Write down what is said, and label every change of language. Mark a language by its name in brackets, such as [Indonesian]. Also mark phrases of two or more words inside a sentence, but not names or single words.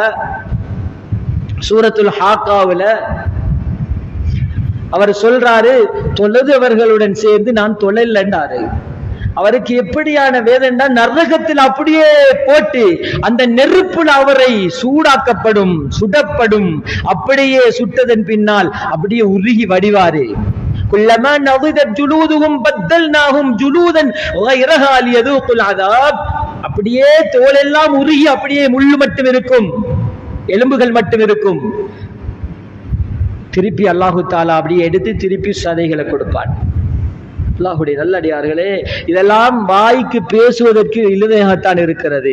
[Tamil] சூரத்துல் ஹாக்காவுல அவர் சொல்றாரு, தொழுதவர்களுடன் சேர்ந்து நான் தொழலன்றாரு. அவருக்கு எப்படியான வேதனை, நரகத்தில் அப்படியே போட்டு அந்த நெருப்புல அவரை சூடாக்கப்படும், சுடப்படும். அப்படியே சுட்டதன் பின்னால் அப்படியே உருகி வடிவாரு. [Arabic] குல்லமா நضجت جلودهم بدلناهم جلودا غيرها ليذوقوا العذاب. [Tamil] அப்படியே தோலெல்லாம் உருகி அப்படியே முள்ளு மட்டும் இருக்கும், எலும்புகள் மட்டும் இருக்கும். திருப்பி [Arabic] الله تعالى [Tamil] அப்படியே எடுத்து திருப்பி சதைகளை கொடுப்பான். அல்லாஹுடைய நல்லடியார்களே, இதெல்லாம் வாய்க்கு பேசுவதற்கு இழுவையாகத்தான் இருக்கிறது.